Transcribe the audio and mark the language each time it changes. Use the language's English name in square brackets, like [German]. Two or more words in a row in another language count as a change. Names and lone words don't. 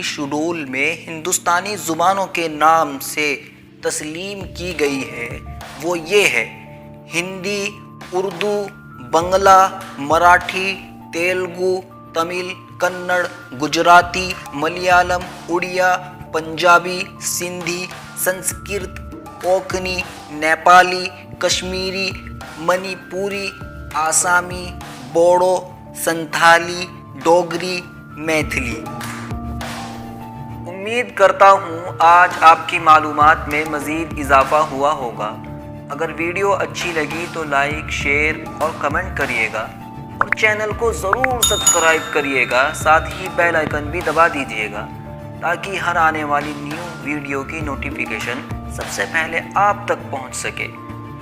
[Urdu] شیڈول میں ہندوستانی زبانوں کے نام سے تسلیم کی گئی ہے، وہ یہ ہے: ہندی، اردو، بنگلہ، مراٹھی، تیلگو، تمل، کنڑ، گجراتی، ملیالم، اڑیا، پنجابی، سندھی، سنسکرت، کوکنی، نیپالی، کشمیری، منی پوری، آسامی، بوڈو، سنتھالی، ڈوگری، میتھلی۔ امید کرتا ہوں آج آپ کی معلومات میں مزید اضافہ ہوا ہوگا۔ اگر ویڈیو اچھی لگی تو لائک، شیئر اور کمنٹ کریے گا اور چینل کو ضرور سبسکرائب کریے گا، ساتھ ہی بیل آئیکن بھی دبا دیجیے گا تاکہ ہر آنے والی [English] new video [Urdu] کی نوٹیفیکیشن سب سے پہلے آپ تک پہنچ سکے۔